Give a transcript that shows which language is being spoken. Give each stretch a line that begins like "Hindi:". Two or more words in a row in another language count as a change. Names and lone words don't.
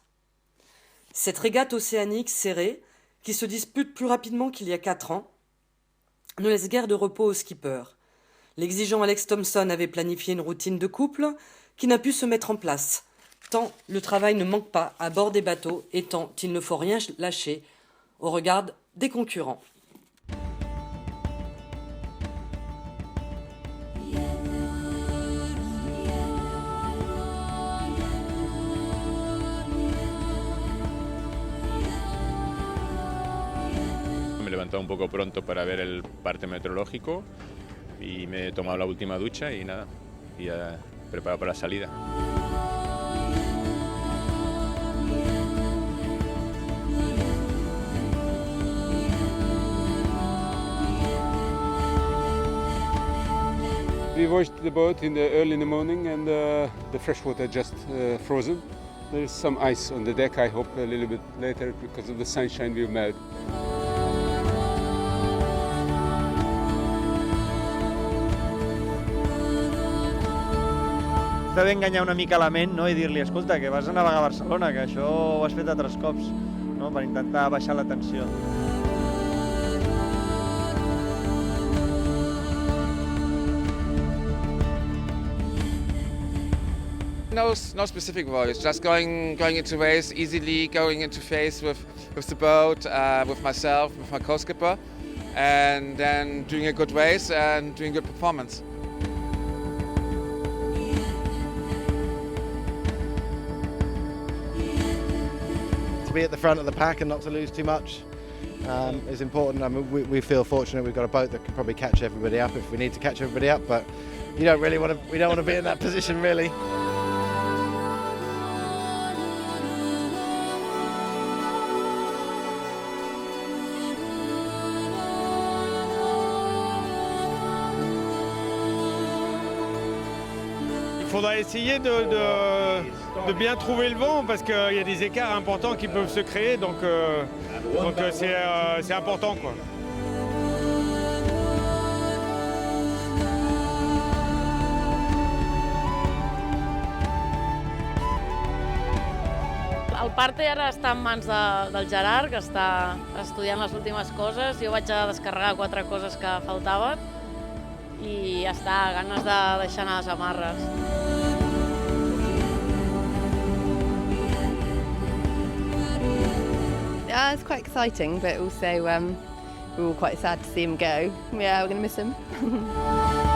French: Cette régate océanique serrée, qui se dispute plus rapidement qu'il y a 4 ans, ne laisse guère de repos au skipper. L'exigeant Alex Thomson avait planifié une routine de couple qui n'a pu se mettre en place, tant le travail ne manque pas à bord des bateaux et tant il ne faut rien lâcher au regard des concurrents.
Spanish: Me he levantado un poco pronto para ver el parte meteorológico y me he tomado la última ducha y nada, y ya preparado para la salida.
English: We washed the boat early in the morning and the fresh water just frozen. There is some ice on the deck, I hope a little bit later because of the sunshine will melt.
Catalan: Està bé enganyar una mica la ment, no? I dir-li, escolta, que vas a navegar a Barcelona, que això ho has fet altres cops, no? Per intentar baixar la tensió.
English: No specific voice, just going into waves easily, going into phase with the boat, with myself, with my co-skipper, and then doing a good race and doing good performance. To be at the front of the pack and not to lose too much is important. I mean, we feel fortunate we've got a boat that can probably catch everybody up if we need to catch everybody up, but we don't want to be in that position really.
French: Il faudra essayer de bien trouver le vent parce qu'il y a des écarts importants qui peuvent se créer, donc c'est important, quoi.
Catalan: El parte ara està en mans del Gerard, que està estudiant les últimes coses. Jo vaig a descarregar 4 coses que faltaven i ja està, ganes de deixar anar les amarres.
English: It's quite exciting, but also we're all quite sad to see him go. Yeah, we're going to miss him.